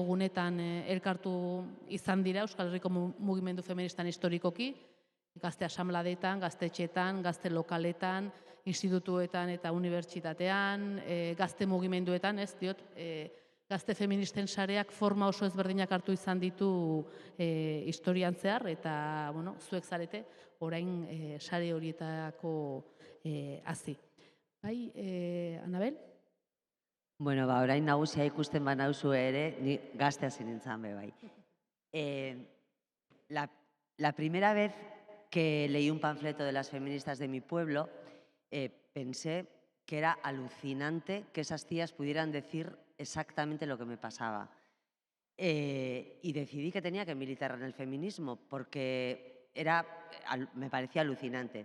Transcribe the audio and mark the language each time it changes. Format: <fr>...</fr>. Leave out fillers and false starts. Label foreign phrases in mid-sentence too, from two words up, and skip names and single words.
<eu>gunetan elkartu izan dira Euskal Herriko mugimendu feministan historikoki, gazte asamladetan, gaztetxetan, gazte lokaletan, institutuetan eta unibertsitatean, gazte mugimenduetan, gazte feministen sareak forma oso ezberdinak hartu izan ditu historian zehar, eta zuek zarete orain sare horietako hazi. Bai, Anabel? Bueno, orain nagusia ikusten banauzu ere, ni gazte hasi nintzen be bai.</eu> <es>La primera vez que leí un panfleto de las feministas de mi pueblo, pensé que era alucinante que esas tías pudieran decir exactamente lo que me pasaba. Y decidí que tenía que militar en el feminismo porque me parecía alucinante.</es>